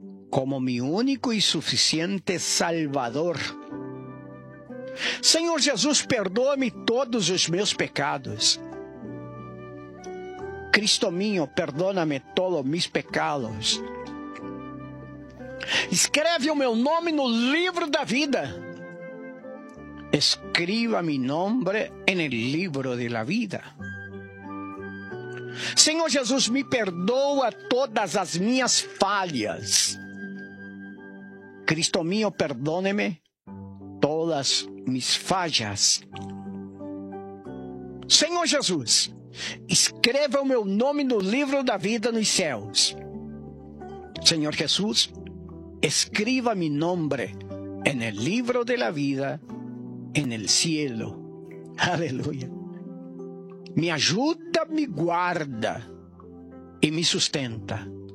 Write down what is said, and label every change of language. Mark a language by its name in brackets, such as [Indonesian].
[Spanish] Como mi único y suficiente Salvador. [Portuguese] Senhor Jesus, perdoa-me todos os meus pecados. [Spanish] Cristo mío, perdóname todos mis pecados. [Portuguese] Escreve o meu nome no livro da vida. [Spanish] Escriba mi nombre en el libro de la vida. [Portuguese] Senhor Jesus, me perdoa todas as minhas falhas. [Spanish] Cristo mío, perdóneme todas mis fallas. [Portuguese] Senhor Jesus, escreva o meu nome no livro da vida nos céus. [Spanish] Senhor Jesus, escriba mi nombre en el libro de la vida. En el cielo. Aleluya. Me ayuda, me guarda y me sustenta.